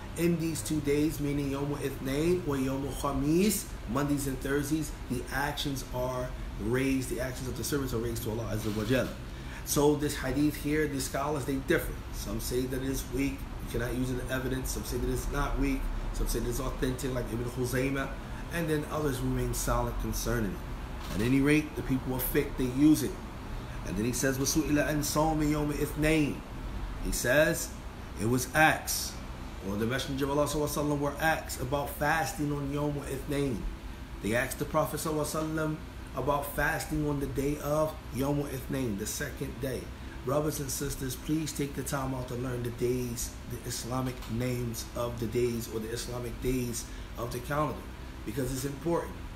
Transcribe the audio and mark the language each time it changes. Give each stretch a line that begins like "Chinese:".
English: In these 2 days, meaning Yawm al-Ithnain or Yawm al-Khamis, Mondays and Thursdays, the actions are raised, the actions of the servants are raised to Allah Azza wa Jal. So this hadith here, the scholars, they differ. Some say that it is weak, you cannot use it as evidence. Some say that it's not weak. Some say that it's authentic, like Ibn Khuzaymah. And then others remain silent concerning it. At any rate, the people of fiqh, they use it. And then he says,
Arabic: وَسُئِلَ عَنْ صَوْمِ يَوْمِ الإِثْنَيْنِ.
English: He says, it was asked, or the Messenger of Allah ﷺ were asked about fasting on Yawm al-Ithnain. They asked the Prophet ﷺ about fasting on the day of Yawm al-Ithnain, the second day. Brothers and sisters, please take the time out to learn the days, the Islamic names of the days, or the Islamic days of the calendar, because it's important.